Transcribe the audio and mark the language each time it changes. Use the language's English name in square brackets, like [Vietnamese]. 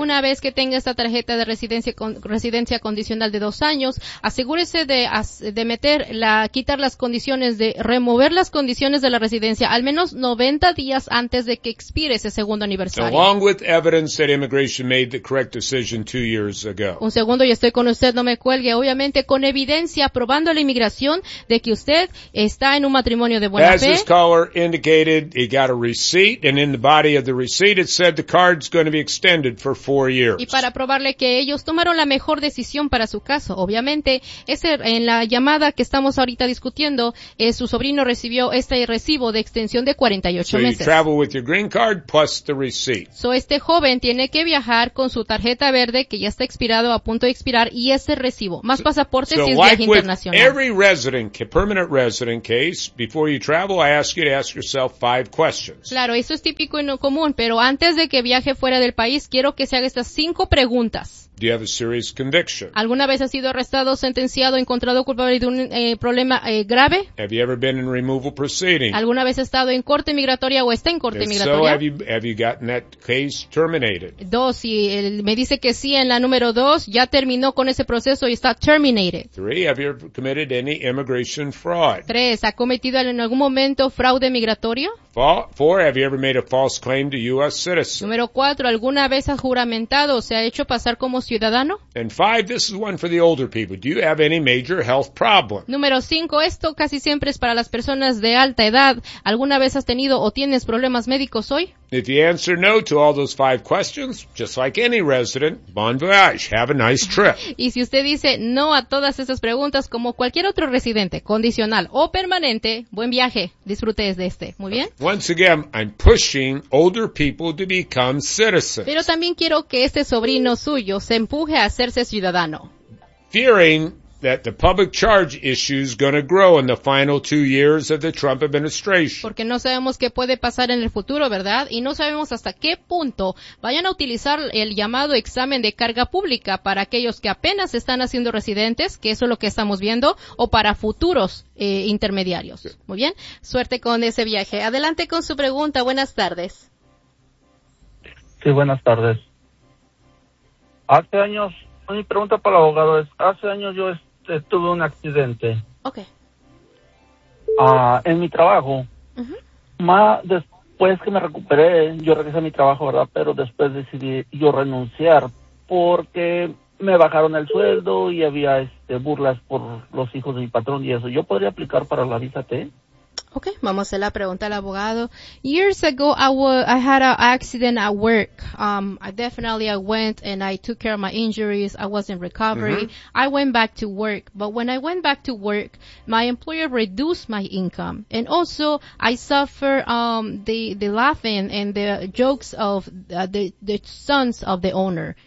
[Spanish] Una vez que tenga esta tarjeta de residencia condicional de 2 años, asegúrese de meter la quitar las condiciones de remover las condiciones de la residencia al menos 90 días antes de que expire ese segundo aniversario. [English] Along with evidence that immigration made the correct decision 2 years ago. [Spanish] Un segundo, y estoy con usted, no me cuelgue. Obviamente con evidencia probando la inmigración de que usted está en un matrimonio de buena fe. [English] As this caller indicated, he got a receipt and in the body of the receipt it said the card's going to be extended for 4 years. [Spanish] Y para probarle que ellos tomaron la mejor decisión para su caso, obviamente, en la llamada que estamos ahorita discutiendo asistiendo, su sobrino recibió este recibo de extensión de 48 meses. [English] So you travel with your green card plus the receipt. So [Spanish] este joven tiene que viajar con su tarjeta verde que ya está expirado, a punto de expirar, y ese recibo, más pasaporte si es viaje internacional. [English] So like every resident, permanent resident case, before you travel, I ask you to ask yourself 5 questions. [Spanish] Claro, eso es típico y no común, pero antes de que viaje fuera del país, quiero que se haga estas 5 preguntas. [English] Do you have a serious conviction? [Spanish] ¿Alguna vez has sido arrestado, sentenciado, encontrado culpable de un problema grave? [English] Have you ever been in removal proceeding? [Spanish] ¿Alguna vez has estado en corte migratoria o está en corte migratoria? [English] So, have you gotten that case terminated? [Spanish] 2, si me dice que sí en la número 2, ya terminó con ese proceso y está [English] terminated. 3, have you committed any immigration fraud? [Spanish] 3, ¿ha cometido en algún momento fraude migratorio? [English] 4, have you ever made a false claim to U.S. citizen? [Spanish] Número 4, ¿alguna vez has juramentado o se ha hecho pasar como ciudadano? [English] And 5, this is one for the older people. Do you have any major health problem? [Spanish] Número 5, esto casi siempre es para las personas de alta edad. ¿Alguna vez has tenido o tienes problemas médicos hoy? [English] If you answer no to all those 5 questions, just like any resident, [French] bon voyage, [English] have a nice trip. [Spanish] Y si usted dice no a todas esas preguntas, como cualquier otro residente, condicional o permanente, buen viaje, disfrute de este. Muy bien. [English] Once again, I'm pushing older people to become citizens. [Spanish] Pero también quiero que este sobrino suyo se empuje a hacerse ciudadano. [English] Fearing that the public charge issue is going to grow in the final 2 years of the Trump administration. [Spanish] Porque no sabemos qué puede pasar en el futuro, ¿verdad? Y no sabemos hasta qué punto vayan a utilizar el llamado examen de carga pública para aquellos que apenas están haciendo residentes, que eso es lo que estamos viendo, o para futuros intermediarios. Muy bien. Suerte con ese viaje. Adelante con su pregunta. Buenas tardes. Sí, buenas tardes. Hace años... Mi pregunta para el abogado es, hace años yo tuve un accidente. [English] Okay. [Spanish] En mi trabajo. Uh-huh. Después que me recuperé, yo regresé a mi trabajo, ¿verdad? Pero después decidí yo renunciar porque me bajaron el sueldo y había burlas por los hijos de mi patrón y eso. ¿Yo podría aplicar para la visa T? Okay, vamos a hacer la pregunta al abogado. [English] Years ago, I had an accident at work. I went and I took care of my injuries. I was in recovery. Mm-hmm. I went back to work. But when I went back to work, my employer reduced my income. And also, I suffered the laughing and the jokes of the sons of the owner.